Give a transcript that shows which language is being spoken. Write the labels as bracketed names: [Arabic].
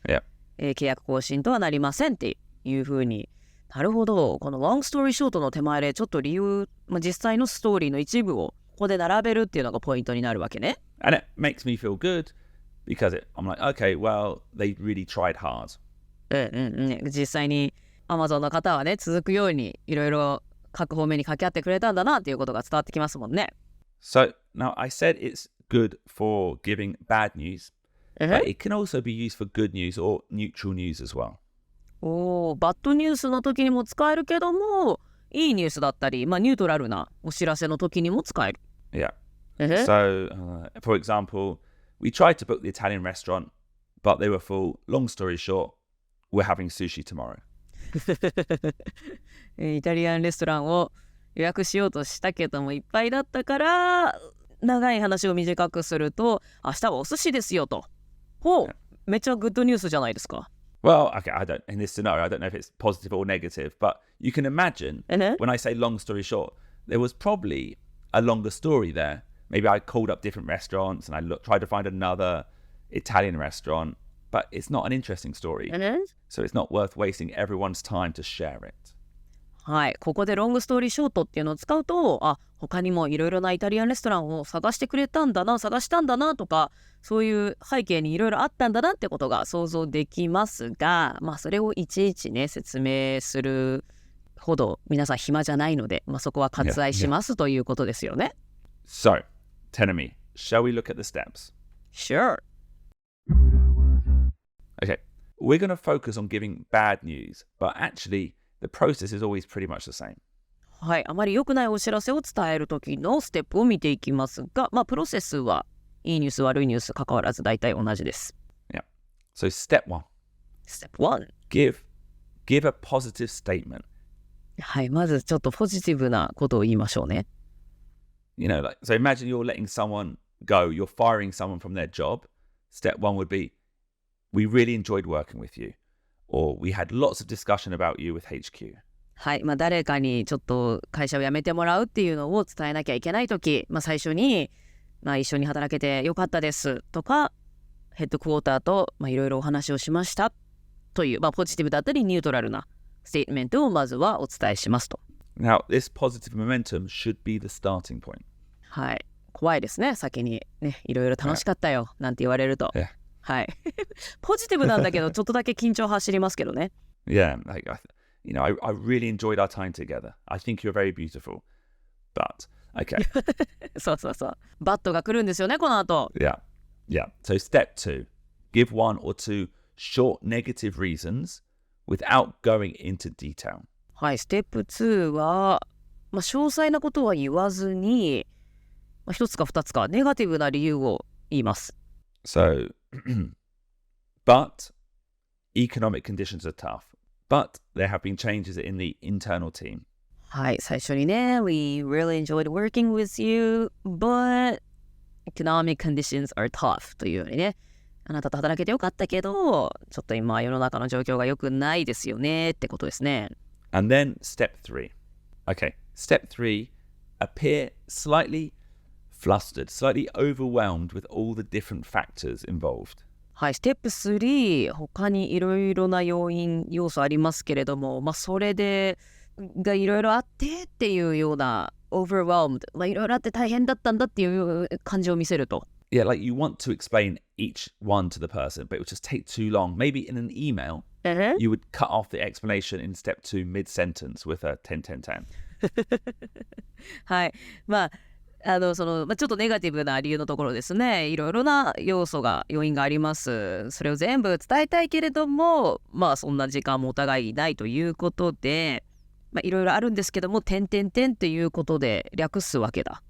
[English] Yeah. [Japanese] 契約更新とはなりませんっていうふうに。なるほど。この [English] long story short [Japanese] の手前でちょっと理由、実際のストーリーの一部をここで並べるっていうのがポイントになるわけね。 [English] And it makes me feel good because I'm like, okay, well, they really tried hard. [Japanese] 実際に Amazon の方はね、続くようにいろいろ各方面に掛け合ってくれたんだなっていうことが伝わってきますもんね。 [English] So now I said it's good for giving bad news, but it can also be used for good news or neutral news as well. [Japanese] バッドニュースの時にも使えるけども、いいニュースだったり、ニュートラルなお知らせの時にも使える。 [English] Yeah. So, for example, we tried to book the Italian restaurant, but they were full. Long story short, we're having sushi tomorrow. [Japanese] イタリアンレストランを予約しようとしたけどもいっぱいだったから、長い話を短くすると、明日はお寿司ですよと。めっちゃグッドニュースじゃないですか。 [English] Well, okay, in this scenario, I don't know if it's positive or negative, but you can imagine when I say long story short, there was probably a longer story there. Maybe I called up different restaurants and I tried to find another Italian restaurant, but it's not an interesting story. So it's not worth wasting everyone's time to share it. [Japanese] はい、ここでロングストーリーショートっていうのを使うと、他にもいろいろなイタリアンレストランを探したんだなとか、そういう背景にいろいろあったんだなってことが想像できますが、それをいちいちね説明するほど皆さん暇じゃないので、そこは割愛しますということですよね。 [English] So, Tenemi, shall we look at the steps? Sure. Okay, we're going to focus on giving bad news, but actually the process is always pretty much the same. [Japanese] はい、あまり良くないお知らせを伝える時のステップを見ていきますが、プロセスはいいニュース悪いニュース関わらず大体同じです。 [English] Yeah. So step one. Step one. Give a positive statement. [Japanese] はい、まずちょっとポジティブなことを言いましょうね。 [English] So imagine you're letting someone go, you're firing someone from their job. Step one would be, we really enjoyed working with you. Or we had lots of discussion about you with HQ. [Japanese] はい、誰かにちょっと会社を辞めてもらうっていうのを伝えなきゃいけないとき、最初に、一緒に働けてよかったですとか、ヘッドクォーターといろいろお話をしましたという、ポジティブだったりニュートラルなステートメントをまずはお伝えしますと。 [English] Now, this positive momentum should be the starting point. [Japanese] はい、怖いですね。先にね、いろいろ楽しかったよなんて言われると。 [English] Yeah. [Japanese] はい。ポジティブなんだけど、ちょっとだけ緊張走りますけどね。 [English] Yeah, I really enjoyed our time together. I think you're very beautiful. But, okay. [Japanese] そう。バットが来るんですよね、この後。 [English] Yeah. Yeah. So step 2, give 1 or 2 short negative reasons without going into detail. [Japanese] はい、ステップ2は、詳細なことは言わずに、1つか2つかネガティブな理由を言います。 [English] So, but economic conditions are tough. But there have been changes in the internal team. [Japanese] はい、最初にね、 [English] We really enjoyed working with you, but economic conditions are tough [Japanese] というようにね、あなたと働けてよかったけど、ちょっと今世の中の状況が良くないですよねってことですね。 [English] And then step 3. Okay, step 3, appear slightly flustered, slightly overwhelmed with all the different factors involved. [Japanese] はい、ステップ3、他にいろいろな要素ありますけれども、それでがいろいろあってっていうような overwhelmed、いろいろあって大変だったんだっていう感じを見せると。 [English] Yeah, like you want to explain each one to the person, but it would just take too long. Maybe in an email, you would cut off the explanation in step 2 mid-sentence with a 10-10-10. [Japanese] はい。ちょっとネガティブな理由のところですね。いろいろな要因があります。それを全部伝えたいけれども、そんな時間もお互いないということで、いろいろあるんですけども、点々点っていうことで略すわけだ。